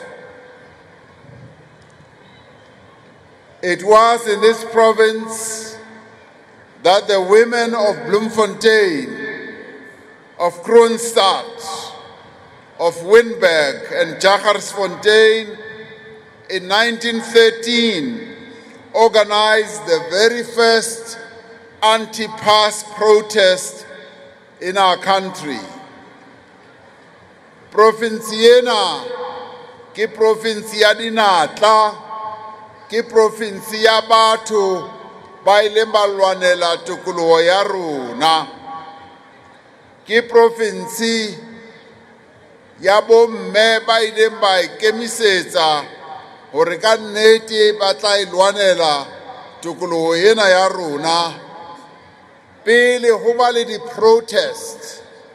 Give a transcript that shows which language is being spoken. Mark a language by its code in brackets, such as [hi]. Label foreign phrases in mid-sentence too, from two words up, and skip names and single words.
[en] It was in this province that the women of Bloemfontein, of Kroonstad, of Wynberg and Jagersfontein in 1913 organized the very first anti-pass protest in our country. [st] Province ena ke province ya dinatla, ke province ya batho ba ileng ba lwanela tokoloho ya rona, ke province ya bomme ba ileng ba ikemisetsa hore ka nnete ba tla lwanela tokoloho ena ya rona pele ho ba le di-protest,